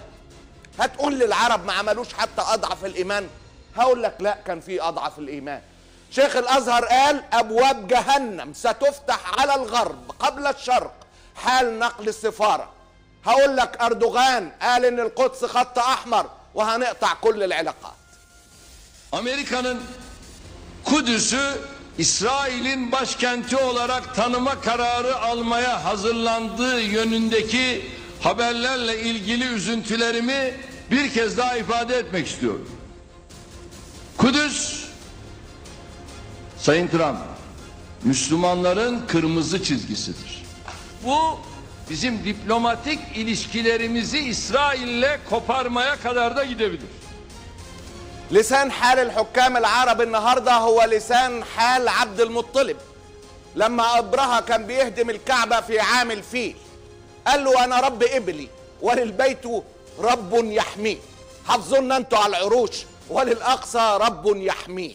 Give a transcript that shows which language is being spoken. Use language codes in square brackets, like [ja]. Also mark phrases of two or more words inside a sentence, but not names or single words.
[ar] هتقول للعرب ما عملوش حتى أضعف الإيمان؟ هقول لك لا، كان في أضعف الإيمان. شيخ الأزهر قال أبواب جهنم ستفتح على الغرب قبل الشرق حال نقل السفارة. هقول لك أردوغان قال إن القدس خط أحمر وهنقطع كل العلاقات. [tr] Amerika'nın Kudüs'ü İsrail'in başkenti olarak tanıma kararı almaya hazırlandığı yönündeki haberlerle ilgili üzüntülerimi bir kez daha ifade etmek istiyorum. Kudüs, Sayın Trump, Müslümanların kırmızı çizgisidir. Bu bizim diplomatik ilişkilerimizi İsrail'le koparmaya kadar da gidebilir. [ar] لسان حال الحكام العرب النهارده هو لسان حال عبد المطلب لما أبرهة كان بيهدم الكعبة في عام الفيل. قال له أنا رب إبلي وللبيت رب يحميه. حافظونا أنتوا على العروش، وللأقصى رب يحميه.